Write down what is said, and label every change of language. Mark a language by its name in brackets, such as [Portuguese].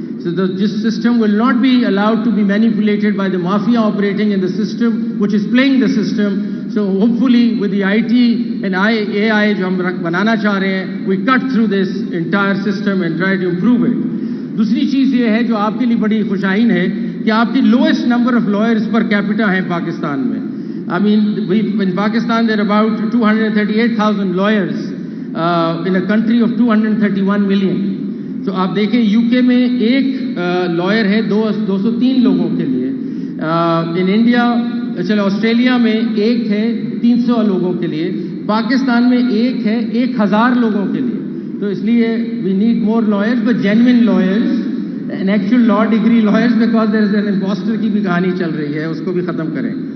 [English] So this system will not be allowed to be manipulated by the mafia operating in the system, which is playing the system. So hopefully with the IT and AI [Urdu] جو ہم بنانا چاہ رہے ہیں, [English] we cut through this entire system and try to improve it. [Urdu] دوسری چیز یہ ہے جو آپ کے لیے بڑی خوشائن ہے کہ آپ کی [English] lowest number of lawyers per capita [Urdu] ہیں پاکستان میں. [English] I mean, in Pakistan there are about 238,000 lawyers in a country of 231 million. [Urdu] تو آپ دیکھیں یو کے میں ایک لائر ہے 203 لوگوں کے لیے. ان انڈیا آسٹریلیا میں ایک ہے 300 لوگوں کے لیے. پاکستان میں ایک ہے 1000 لوگوں کے لیے. تو اس لیے [English] we need more lawyers but genuine lawyers and actual law degree lawyers because there is an impostor [Urdu] کی بھی کہانی چل رہی ہے, اس کو بھی ختم کریں.